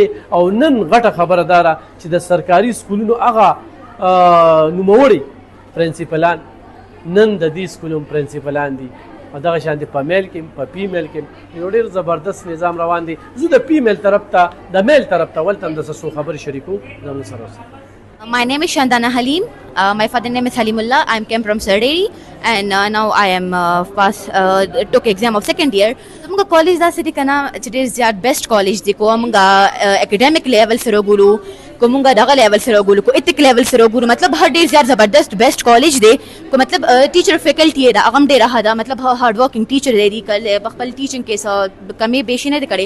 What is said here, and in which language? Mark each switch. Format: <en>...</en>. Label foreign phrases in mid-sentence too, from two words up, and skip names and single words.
<ps>او نن غټه خبره دا ده چې د سرکاري سکولونو هغه نوموړي پرنسپلان نن د دې سکولونو پرنسپلان دي، او دغه شان په میل کې په فیمیل کې یو ډېر زبردست نظام روان دی. زه د فیمیل طرف ته د میل طرف ته ولته هم د څه خبرې شریکو زموږ سره اوسئ.</ps> <en>My name is Shandana Halim. My father name is Halimullah. I came from Sarderi, and now I am took exam of second year.</en> <ps>زموږ کالج داسې دی که نه چې ډېر زیات</ps> <en>best college</en> <ps>دی. که موږ</ps> <en>academic level</en> <ps>سره وګورو، که موږ دغه لیول سره وګورو، که</ps> <en>ethic level</en> <ps>سره وګورو، مطلب هر ډېر زیات زبردست</ps> <en>best college</en> <ps>دی. که مطلب</ps> <en>teacher faculty</en> <ps>یې ده هغه هم ډېره ښه ده، مطلب</ps> <en>hard working teacher</en> <ps>دی، په خپل ټیچنګ کې څه کمې بیشي نه دی کړې.</ps>